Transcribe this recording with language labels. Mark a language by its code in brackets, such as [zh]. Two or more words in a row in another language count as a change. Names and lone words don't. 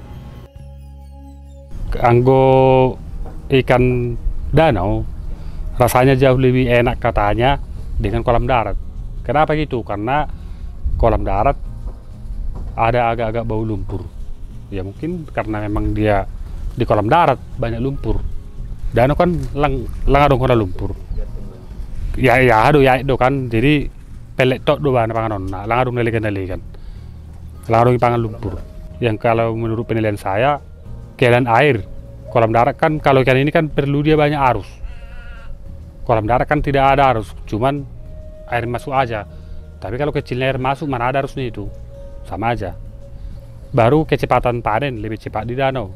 [id] Anggo ikan danau rasanya jauh lebih enak katanya dengan kolam darat. Kenapa gitu? Karena kolam darat ada agak-agak bau lumpur. Ya mungkin karena memang dia di kolam darat banyak lumpur. Danau kan [btx] lang adong kena lumpur. [id] Ya aduh ya itu kan. [btx] Jadi pelek tok do bana panganon. [id] Nah, [btx] lang adong nelikan. Lang adong pangan lumpur. [id] Yang kalau menurut penilaian saya keadaan air kolam darat kan kalau ikan ini kan perlu dia banyak arus. Kolam darat kan tidak ada arus, cuman air masuk aja. Tapi kalau kecilnya air masuk, mana ada arusnya itu? Sama aja. Baru kecepatan panen lebih cepat di danau.